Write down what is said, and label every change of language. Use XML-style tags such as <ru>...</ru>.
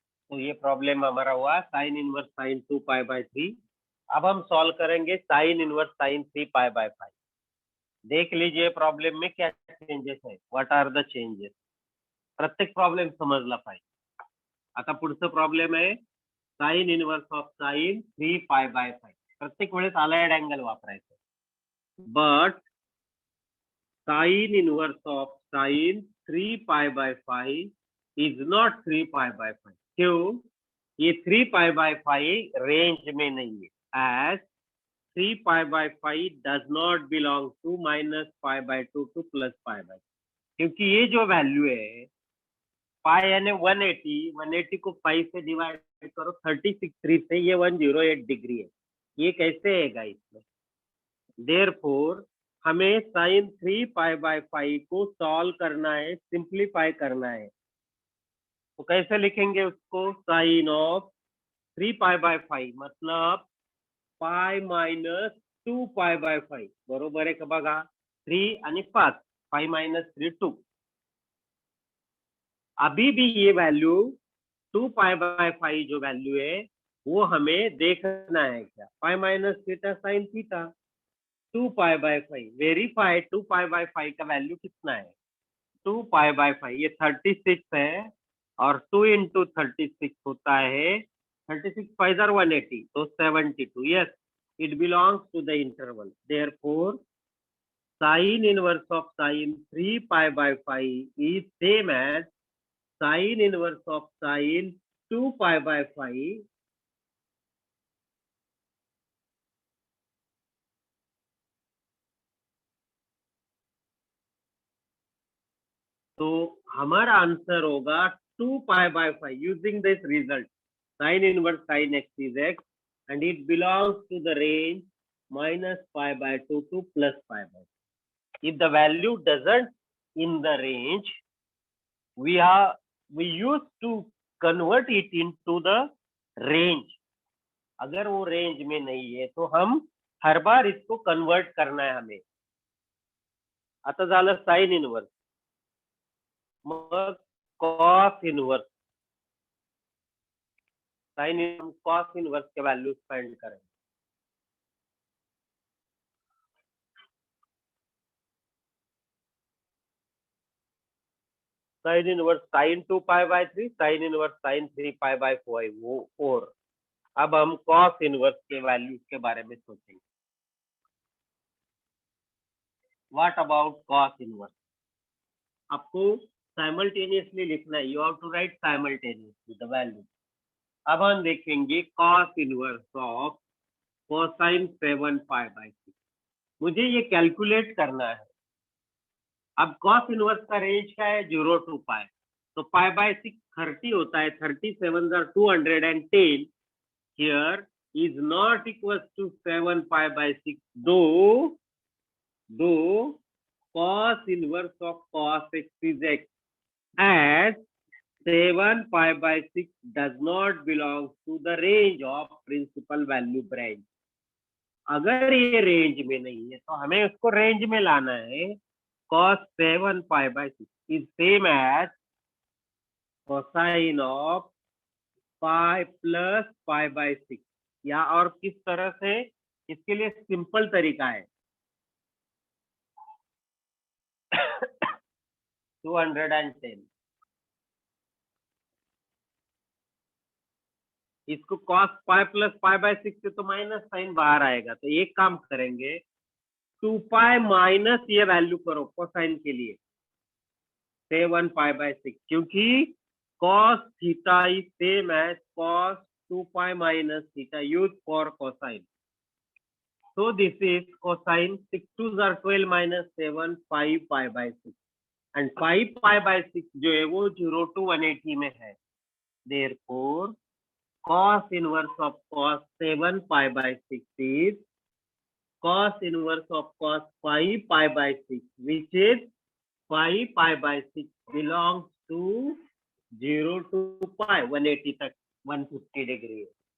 <hi>तो ये प्रॉब्लम हमारा हुआ sine inverse sine 2 pi by 3। अब हम सॉल्व करेंगे sine inverse sine 3 pi by 5। देख लीजिए प्रॉब्लम में क्या चेंजेस है,</hi> <en>What are the changes.</en> <mr>प्रत्येक प्रॉब्लेम समजला पाहिजे। आता पुढचं प्रॉब्लेम आहे sine inverse of sine 3 pi by 5। प्रत्येक वेळेस अलाइड अँगल वापरायचं।</mr> <en>But sine inverse of sine 3 pi by 5 is not 3 pi by 5।</en> <hi>क्यों? ये 3 पाई बाय 5 रेंज में नहीं है,</hi> <en>As 3 pi by 5 does not belong to -पाई/2 to +पाई/2।</en> <hi>क्योंकि ये जो वैल्यू है पाई यानी 180, 180 को 5 से डिवाइड करो 36 से, ये 108 डिग्री है। ये कैसे है गाइस? देयरफॉर हमें साइन 3 पाई/5 को सॉल्व करना है, सिंप्लीफाई करना है। तो कैसे लिखेंगे उसको?</hi> <mr>साइन ऑफ 3 पाई/5 मतलब पाई -2 पाई/5 बरोबर आहे का बघा? 3 आणि 5, 5 - 3 2।</mr> <hi>अभी भी ये वैल्यू 2 पाई/5 जो वैल्यू है वो हमें देखना है क्या? Pi minus theta sine theta 2 पाई/5 verify 2 पाई/5 का वैल्यू कितना है? 2 पाई/5 ये 36 है और 2 इंटू 36 होता है 36 5 180 तो 72।</hi> <en>Yes, it belongs to the interval. Therefore, sin inverse of sin 3 पाई/5 is same as sin inverse of sin 2 पाई/5</en> <hi>तो हमारा आंसर होगा</hi> <en>2 pi using this result. sin inverse sin x is x and it belongs to the range -pi to +pi. If the value doesn't in the range, we used to convert it into the range।</en> <hi>अगर वो range में नहीं है तो हम हर बार इसको convert करना है हमें।</hi> <mr>आता झालं साइन इनवर्स, मग cos inverse.</mr> <hi>Sine cos inverse के वैल्यूज फाइंड करें। Sine inverse sine 2 पाई/3, sine inverse sine 3 पाई/4। अब हम कॉस इनवर्स के वैल्यूज के बारे में सोचेंगे।</hi> <en>What about cos inverse?</en> <hi>आपको साइमल्टेनियसली लिखना है,</hi> <en>You have to write simultaneously the value.</en> <hi>अब हम देखेंगे कॉस इनवर्स ऑफ कोसाइन 7 पाई/6। मुझे ये कैलकुलेट करना है। अब कॉस इनवर्स का रेंज क्या है?</hi> <en>0 to pi.</en> <hi>तो पाई/6 30 होता है,</hi> <en>37 are 210 here is not equals to 7 pi, though cos inverse of cos x is x, as 7 pi does not belong to the range of principal value branch।</en> <hi>अगर ये रेंज में नहीं है तो हमें उसको रेंज में लाना है।</hi> <en>cos 7 पाई/6 is same as cosine of pi plus pi.</en> <hi>या और किस तरह से? इसके लिए सिंपल तरीका है 210। इसको cos पाई प्लस पाई/6 से तो माइनस साइन बाहर आएगा, तो एक काम करेंगे 2 पाई माइनस ये वैल्यू करो कोसाइन के लिए 7 पाई/6, क्योंकि</hi> <en>cos theta is same as cos 2 pi minus theta use for cosine. So this is cosine 6 2s are 12 minus 7 5 pi and 5 pi</en> <hi>जो है वो 0 to 180 में है।</hi> <en>Therefore cos inverse of cos 7 pi is cos inverse of cos 5 pi, which is 5 pi belongs to 0 to pi</en> <hi>180 तक 150 degree है।</hi>